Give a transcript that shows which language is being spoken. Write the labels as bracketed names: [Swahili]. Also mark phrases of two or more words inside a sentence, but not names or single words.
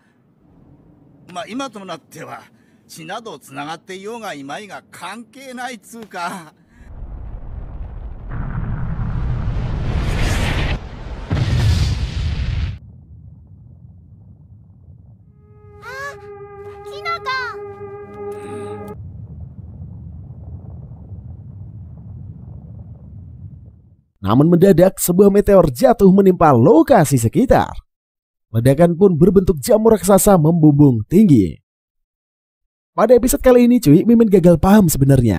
[Japanese] まあ今となっては血などつながっていようがいまいが関係ないつうか。あ、キノコ。 [Indonesian] Namun mendadak sebuah meteor jatuh menimpa lokasi sekitar. Ledakan pun berbentuk jamur raksasa membumbung tinggi. Pada episode kali ini cuy, Mimin gagal paham sebenarnya.